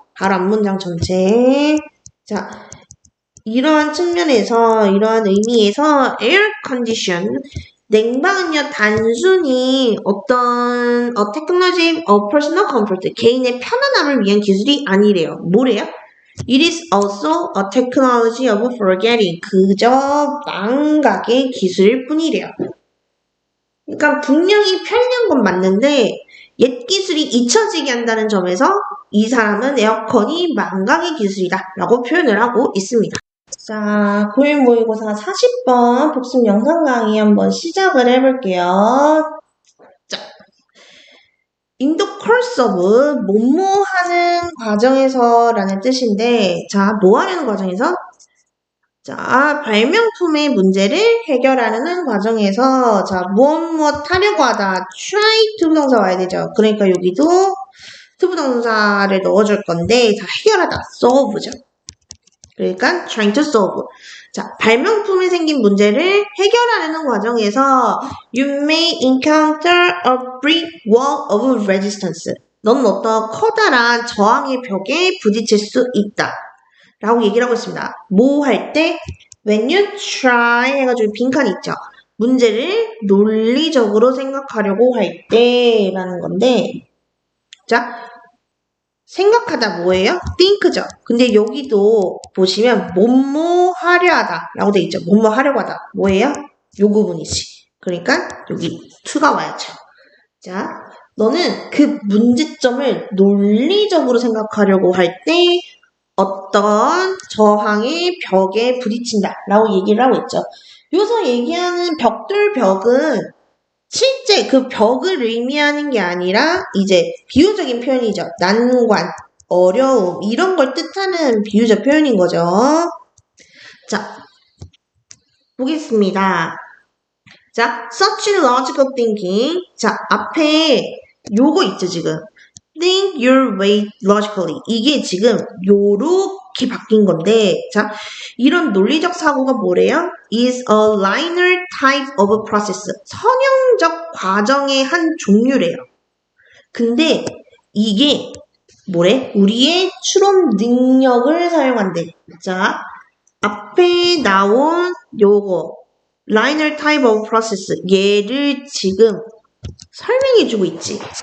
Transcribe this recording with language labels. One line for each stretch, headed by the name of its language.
Korean: 바로 앞문장 전체. 자, 이러한 측면에서 이러한 의미에서 air condition 냉방은요 단순히 어떤
English: technology of personal comfort
Korean: 개인의 편안함을 위한 기술이 아니래요. 뭐래요?
English: It is also a technology of forgetting
Korean: 그저 망각의 기술일 뿐이래요. 그러니까 분명히 편리한 건 맞는데 옛 기술이 잊혀지게 한다는 점에서 이 사람은 에어컨이 망각의 기술이다 라고 표현을 하고 있습니다. 자, 고일 모의고사 40번 복습 영상 강의 한번 시작을 해볼게요. 자, in the course of 뭐뭐 하는 과정에서 라는 뜻인데 자, 뭐 하려는 과정에서? 자, 발명품의 문제를 해결하는 과정에서 자, 무엇 하려고 하다 try 투부동사 와야 되죠. 그러니까 여기도 투부동사를 넣어줄 건데 자, 해결하다 solve죠.
English: 그러니까 trying to solve.
Korean: 자, 발명품에 생긴 문제를 해결하려는 과정에서
English: you may encounter a brick wall of resistance.
Korean: 너는 어떤 커다란 저항의 벽에 부딪힐 수 있다. 라고 얘기를 하고 있습니다. 뭐 할 때?
English: When you try
Korean: 해가지고 빈칸이 있죠. 문제를 논리적으로 생각하려고 할 때 라는 건데 자, 생각하다 뭐예요? think죠. 근데 여기도 보시면 뭐뭐 하려 하다 라고 돼 있죠. 뭐뭐 하려고 하다. 뭐예요? 요 부분이지. 그러니까 여기 to가 와야죠. 자, 너는 그 문제점을 논리적으로 생각하려고 할 때 어떤 저항의 벽에 부딪힌다 라고 얘기를 하고 있죠. 여기서 얘기하는 벽은 실제 그 벽을 의미하는 게 아니라 이제 비유적인 표현이죠. 난관, 어려움 이런 걸 뜻하는 비유적 표현인 거죠. 자, 보겠습니다.
English: 자, such logical thinking.
Korean: 자, 앞에 요거 있죠, 지금.
English: Think your way logically.
Korean: 이게 지금 요렇게 바뀐 건데, 자, 이런 논리적 사고가 뭐래요?
English: Is a linear type of process.
Korean: 선형적 과정의 한 종류래요. 근데 이게 뭐래? 우리의 추론 능력을 사용한대. 자, 앞에 나온 요거
English: linear type of process
Korean: 얘를 지금 설명해주고 있지.